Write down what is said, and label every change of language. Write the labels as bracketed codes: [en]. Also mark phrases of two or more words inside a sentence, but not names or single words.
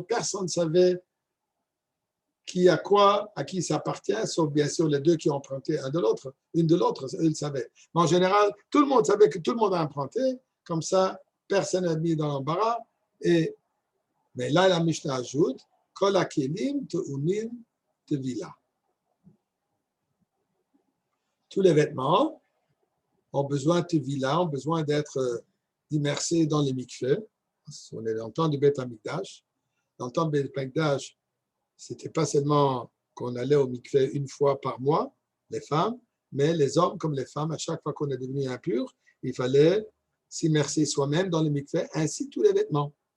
[fr] Personne ne savait qui a quoi, à qui ça appartient, sauf bien sûr les deux qui ont emprunté un de l'autre, une de l'autre, ils le savaient. Mais en général, tout le monde savait que tout le monde a emprunté, comme ça, personne n'a mis dans l'embarras. Mais là, la Mishnah ajoute, [he] Kol hakelim te'unim tevila. [fr] Tous les vêtements ont besoin de tevila, ont besoin d'être immersés dans les mikveh. On est dans le temps du Beth Amikdash. Dans le temps du Beth Amikdash, ce n'était pas seulement qu'on allait au mikveh une fois par mois, les femmes, mais les hommes comme les femmes, à chaque fois qu'on est devenu impur, il fallait s'immerser soi-même dans le mikveh, ainsi tous les vêtements.